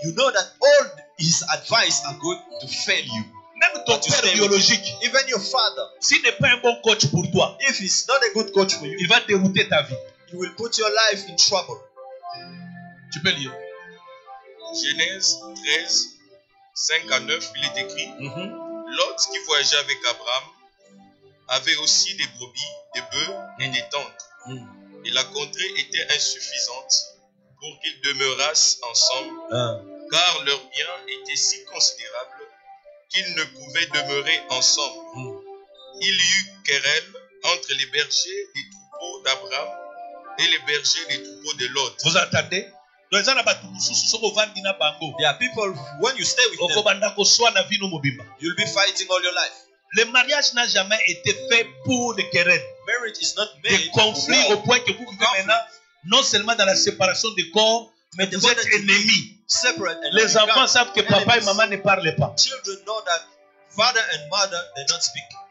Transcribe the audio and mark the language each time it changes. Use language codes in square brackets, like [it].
[en] that all his advice are going to fail you. [fr] Même ton père biologique, [en] even your father, [fr] s'il n'est pas un bon coach pour toi, [en] if he's not a good coach for you, [fr] il va dérouter ta vie. [en] He will put your life in trouble. [fr] Tu peux lire. Genèse 13, 5 à 9, il est écrit Lot, qui voyageait avec Abraham, avait aussi des brebis, des bœufs et des tentes. Et la contrée était insuffisante pour qu'ils demeurassent ensemble, car leurs biens étaient si considérables qu'ils ne pouvaient demeurer ensemble. Il y eut querelle entre les bergers des troupeaux d'Abraham et les bergers des troupeaux de Lot. Vous entendez? [en] There are people, when you stay with them, you'll be fighting all your life. [fr] Le mariage n'a jamais été fait pour des querelles. [en] Marriage is not made [fr] des conflits au point que vous vivez maintenant, non seulement dans la séparation des corps, mais vous êtes ennemis. Les enfants savent que papa et maman ne parlent pas. [en] Children know that father and mother, they don't speak.